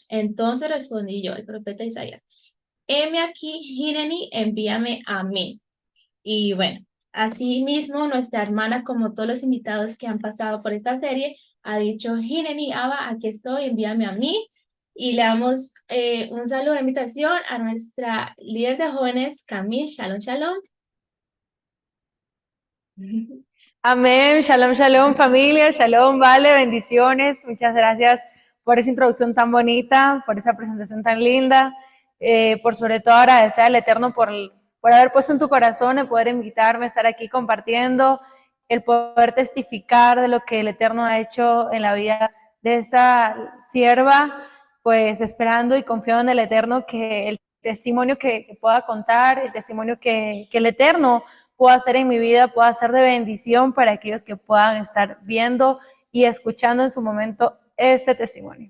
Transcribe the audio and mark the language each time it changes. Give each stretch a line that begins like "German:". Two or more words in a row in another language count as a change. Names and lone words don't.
Spanish: Entonces respondí yo, el profeta Isaías: heme aquí, Hineni, envíame a mí. Y bueno, así mismo nuestra hermana, como todos los invitados que han pasado por esta serie, ha dicho:
Hebrew: הנני, אבא,
Spanish: aquí estoy, envíame a mí. Y le damos un saludo de invitación a nuestra líder de jóvenes, Camille.
Hebrew: שלום, שלום.
Spanish: Amén,
Hebrew: שלום, שלום
Spanish: familia, shalom, vale, bendiciones, muchas gracias por esa introducción tan bonita, por esa presentación tan linda, por sobre todo agradecer al Eterno por haber puesto en tu corazón el poder invitarme a estar aquí compartiendo, el poder testificar de lo que el Eterno ha hecho en la vida de esa sierva, pues esperando y confiando en el Eterno que el testimonio que pueda contar, el testimonio que el Eterno puedo hacer en mi vida, puedo hacer de bendición para aquellos que puedan estar viendo y escuchando en su momento este testimonio.